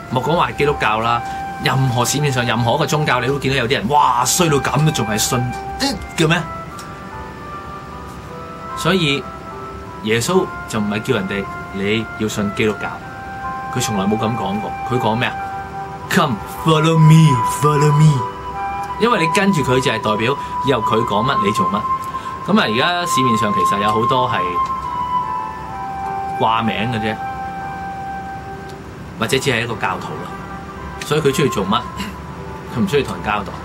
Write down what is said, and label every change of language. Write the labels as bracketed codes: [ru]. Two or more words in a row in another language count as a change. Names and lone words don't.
[yue] 莫講話係基督教啦，任何市面上任何一個宗教，你都見到有啲人哇衰到咁都仲係信嘅咩？所以耶穌就唔係叫人哋。你要信基督教，佢從來冇咁講過。佢講咩啊 ？ [en] Come follow me, follow me。 [yue] 因為你跟住佢就係代表以後佢講乜你做乜。咁啊，而家市面上其實有好多係掛名嘅啫，或者只係一個教徒啦。所以佢中意做乜，佢唔需要同人交代。